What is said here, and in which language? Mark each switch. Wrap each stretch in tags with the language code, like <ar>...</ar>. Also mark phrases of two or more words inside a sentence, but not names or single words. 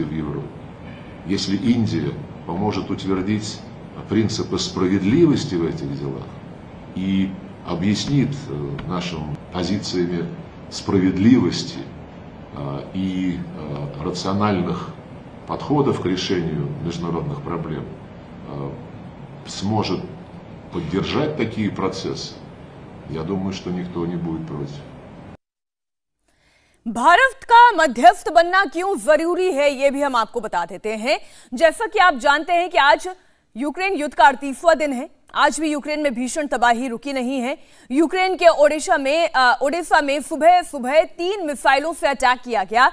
<ru>в Европе, если Индия поможет утвердить принципы справедливости в этих делах и объяснит нашим позициями справедливости и рациональных подходов к решению международных проблем, сможет поддержать такие процессы, я думаю, что никто не будет против.</ru> <hi>भारत का मध्यस्थ बनना क्यों जरूरी है, यह भी हम आपको बता देते हैं। जैसा कि आप जानते हैं कि आज यूक्रेन युद्ध का 38वां दिन है। आज भी यूक्रेन में भीषण तबाही रुकी नहीं है। यूक्रेन के ओडिशा में सुबह 3 मिसाइलों से अटैक किया गया।</hi>